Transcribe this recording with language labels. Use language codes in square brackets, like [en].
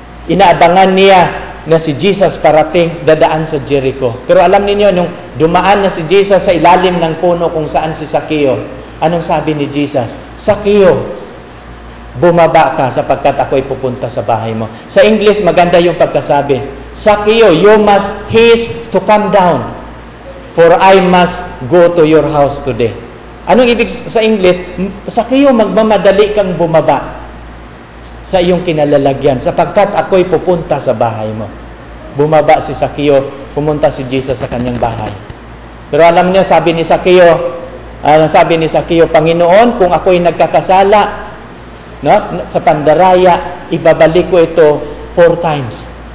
[tl] Inaabangan niya na si Jesus parating, dadaan sa Jericho. Pero alam niyo, nung dumaan na si Jesus sa ilalim ng puno kung saan si Sakeo, anong sabi ni Jesus? Sakeo, bumaba ka sapagkat ako'y pupunta sa bahay mo. Sa English, maganda yung pagkasabi. [en] Sakeo, you must haste to come down, for I must go to your house today. [tl] Anong ibig sa English? Sakeo, magmamadali kang bumaba sa iyong kinalalagyan, sapagkat ako'y pupunta sa bahay mo. Bumaba si Sakeo, pumunta si Jesus sa kanyang bahay. Pero alam niyo, sabi ni Sakeo, Panginoon, kung ako'y nagkakasala, no, sa pandaraya, ibabalik ko ito 4 times.